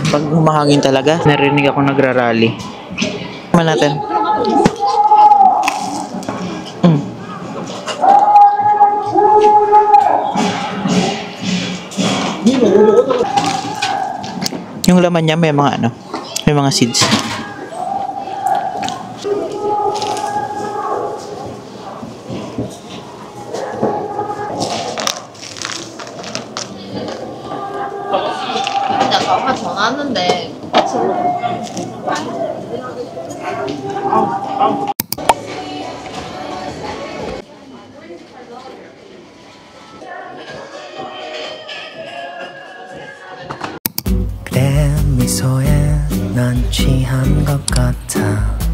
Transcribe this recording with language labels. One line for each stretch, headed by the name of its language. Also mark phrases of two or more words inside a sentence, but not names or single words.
Filipino: Pag humahangin talaga, narinig ako nagrarally. Tingnan natin. Yung laman niya may mga may mga seeds.
Korean: 아까 전화했는데 그대 미소에 난 취한 것 같아.